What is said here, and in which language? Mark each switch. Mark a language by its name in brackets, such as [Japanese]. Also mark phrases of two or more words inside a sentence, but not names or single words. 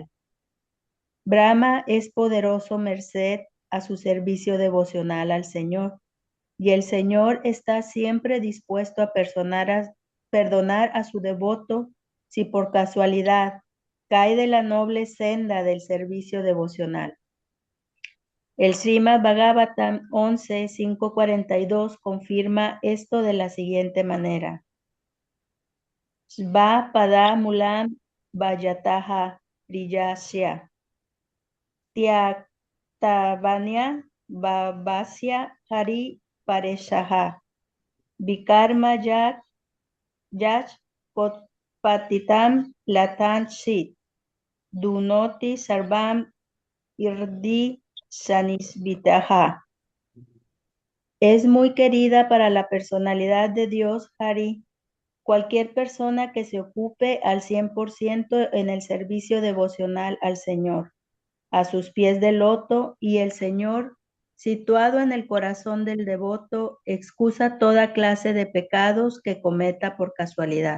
[Spanish] Brahma es poderoso merced a su servicio devocional al Señor, y el Señor está siempre dispuesto a perdonar a su devoto si por casualidad cae de la noble senda del servicio devocional. El Srimad Bhagavatam 11.542 confirma esto de la siguiente manera. [Sanskrit] Sva pada mulam vayataha priyasya tyaktavanya babasya hari pareshaha vikarma yach patitam latan shit dunoti sarvam irdi sanisvitaha. [Spanish] Es muy querida para la personalidad de Dios Hari cualquier persona que se ocupe al 100% en el servicio devocional al Señor, a sus pies de loto, y el Señor, situado en el corazón del devoto, excusa toda clase de pecados que cometa por casualidad.